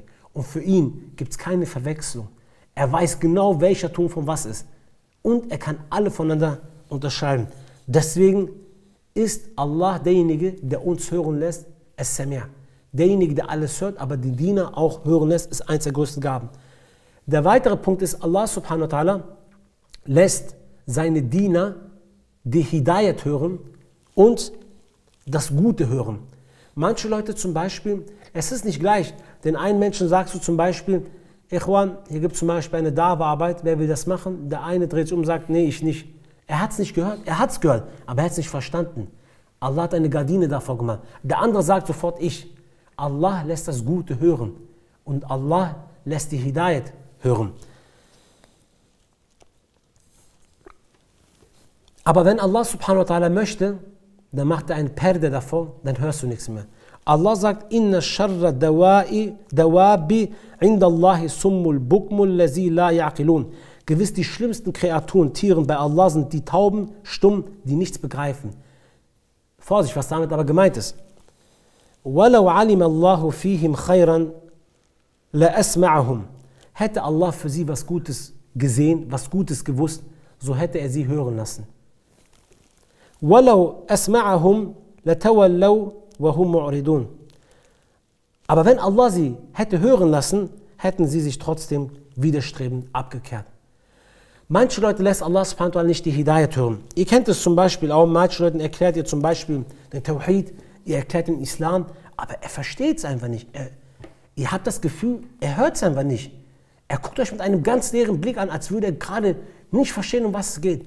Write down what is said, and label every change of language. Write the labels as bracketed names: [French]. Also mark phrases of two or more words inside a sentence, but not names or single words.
[German] Und für ihn gibt es keine Verwechslung. Er weiß genau, welcher Ton von was ist. Und er kann alle voneinander unterscheiden. Deswegen ist Allah derjenige, der uns hören lässt, As-Sami'. Derjenige, der alles hört, aber den Diener auch hören lässt, ist eins der größten Gaben. Der weitere Punkt ist, Allah [Arabic] سبحانه وتعالى [German] lässt seine Diener die Hidayat hören und das Gute hören. Manche Leute zum Beispiel, es ist nicht gleich, den einen Menschen sagst du zum Beispiel, Ikhwan, hier gibt es zum Beispiel eine Da'wa-Arbeit, wer will das machen? Der eine dreht sich um und sagt, nee, ich nicht. Er hat es nicht gehört, er hat es gehört, aber er hat es nicht verstanden. Allah hat eine Gardine davor gemacht. Der andere sagt sofort, ich. Allah lässt das Gute hören und Allah lässt die Hidayat hören. Aber wenn Allah [Arabic] سبحانه وتعالى [German] möchte, dann macht er eine Perde davor, dann hörst du nichts mehr. Allah sagt, [Arabic] إن شر الدواب عند الله الصم البكم الذين لا يعقلون. [German] Gewiss die schlimmsten Kreaturen, Tieren bei Allah sind die Tauben, stumm, die nichts begreifen. Vorsicht, was damit aber gemeint ist. [Arabic] وَلَوْ عَلِمَ اللَّهُ فِيهِمْ خَيْرًا لَأَسْمَعَهُمْ. [German] Hätte Allah für sie was Gutes gesehen, was Gutes gewusst, so hätte er sie hören lassen. [Arabic] وَلَوْ أَسْمَعَهُمْ لَتَوَلَّوْا وَهُمْ مُعْرِضُونَ. [German] Aber wenn Allah sie hätte hören lassen, hätten sie sich trotzdem widerstrebend abgekehrt. Manche Leute lässt Allah [Arabic] سبحانه وتعالى [German] nicht die Hidayat hören. Ihr kennt es zum Beispiel auch, manche Leuten erklärt ihr zum Beispiel den Tawhid, ihr erklärt den Islam, aber er versteht es einfach nicht. Ihr habt das Gefühl, er hört es einfach nicht. Er guckt euch mit einem ganz leeren Blick an, als würde er gerade nicht verstehen, um was es geht.